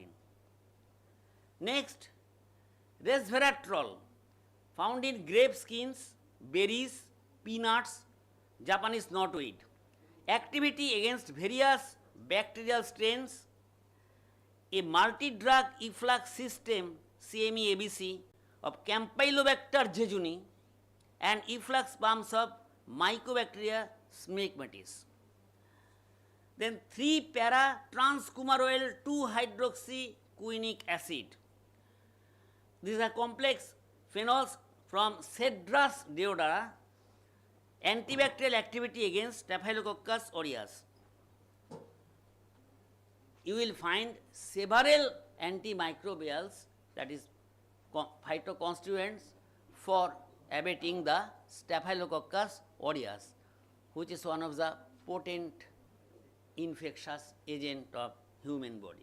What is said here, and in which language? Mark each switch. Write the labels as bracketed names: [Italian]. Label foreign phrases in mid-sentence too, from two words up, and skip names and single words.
[English] Next, resveratrol, found in grape skins, berries, peanuts, Japanese knotweed. Activity against various bacterial strains, a multi-drug efflux system CME-ABC of Campylobacter jejuni and efflux pumps of Mycobacteria smegmatis. Then 3-para-transcoumaroyl 2-hydroxyquinic acid. These are complex phenols from Cedrus deodara, antibacterial activity against Staphylococcus aureus. You will find several antimicrobials, that is phytoconstituents, for abating the Staphylococcus aureus, which is one of the potent infectious agent of human body.